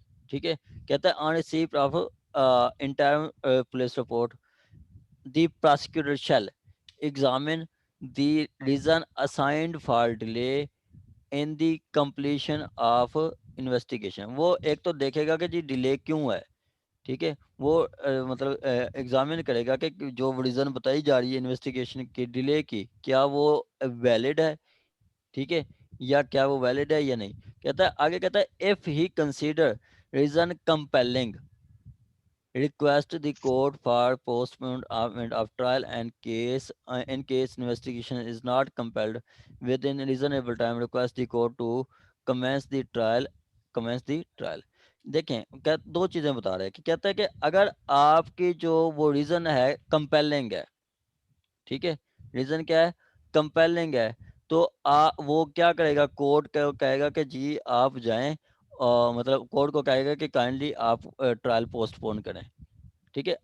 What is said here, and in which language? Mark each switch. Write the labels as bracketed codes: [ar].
[ur] ٹھیک ہے. کہتا ہے [en] On receipt of interim police report the prosecutor shall examine the reason assigned for delay in the completion of investigation. [ur] وہ ایک تو دیکھے گا کہ جی ڈیلے کیوں ہے. ٹھیک ہے. وہ مطلب ایگزامن کرے گا کہ جو ریزن بتائی جا رہی ہے انویسٹیگیشن کی ڈیلے کی, کیا وہ ویلڈ ہے. ٹھیک ہے, یا کیا وہ ویلڈ ہے یا نہیں. کہتا ہے آگے, کہتا ہے [en] If he consider reason compelling request the court for postponement of trial and case in case investigation is not compelled within reasonable time request the court to commence the trial. [ur] دیکھیں دو چیزیں بتا رہے ہیں کہ کہتا ہے کہ اگر آپ کی جو وہ ریزن ہے کمپیلنگ ہے, ٹھیک ہے, ریزن کیا ہے؟ کمپیلنگ ہے, تو وہ کیا کرے گا؟ کورٹ کہے گا کہ جی آپ جائیں, مطلب کورٹ کو کہے گا کہ کائنڈلی آپ ٹرائل پوسٹ پون کریں. ٹھیک ہے.